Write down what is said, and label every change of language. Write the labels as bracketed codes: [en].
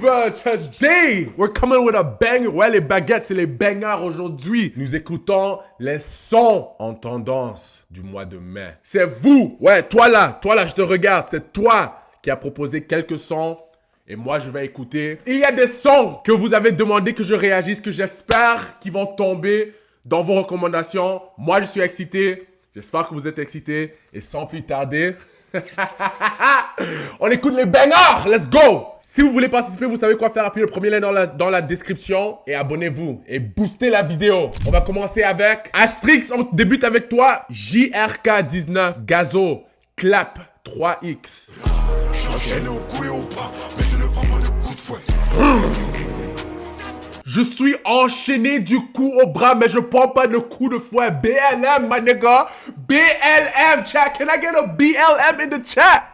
[en] Today, we're coming with a bang. [fr] Ouais, les baguettes, c'est les bangers aujourd'hui. Nous écoutons les sons en tendance du mois de mai. C'est vous, ouais, toi là, je te regarde. C'est toi qui as proposé quelques sons. Et moi, je vais écouter. Il y a des sons que vous avez demandé que je réagisse, que j'espère qu'ils vont tomber dans vos recommandations. Moi, je suis excité. J'espère que vous êtes excités. Et sans plus tarder, on écoute les bangers. [en] Let's go! [fr] Si vous voulez participer, vous savez quoi faire. Appuyez le premier lien dans la description. Et abonnez-vous. Et boostez la vidéo. On va commencer avec Astrix. On débute avec toi. JRK19. Gazo. Clap. 3X. J'enchaîne au cou et au bras, mais je ne prends pas de coup de fouet. Je suis enchaîné du cou au bras, mais je prends pas de coup de fouet. [en] BLM, my nigga. BLM, chat. Can I get a BLM in the chat?